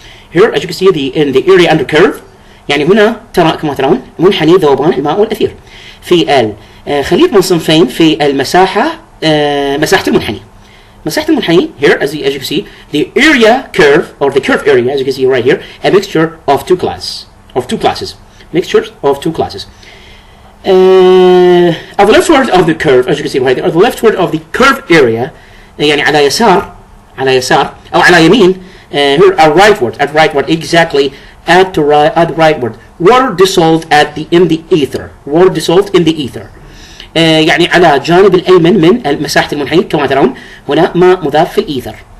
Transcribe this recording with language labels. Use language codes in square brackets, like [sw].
[en] Here, as you can see, in the area under curve, [ar] يعني هنا كما ترون منحني ذوبان الماء والأثير في الخليط من صنفين في المساحة مساحة المنحني. مساحة المنحني [en] here, as you can see, the area curve, or the curve area, as you can see right here, a mixture of two classes. Mixtures of two classes. On the leftward of the curve, as you can see right there, on the leftward of the curve area, [ar] يعني على على يسار أو على يمين. [en] Here a rightward exactly at the rightward. Water dissolved in the ether. Water dissolved in the ether. [ar] يعني على الجانب الأيمن من مساحة المنحنى كما ترون هنا ماء مذاب في الإيثر.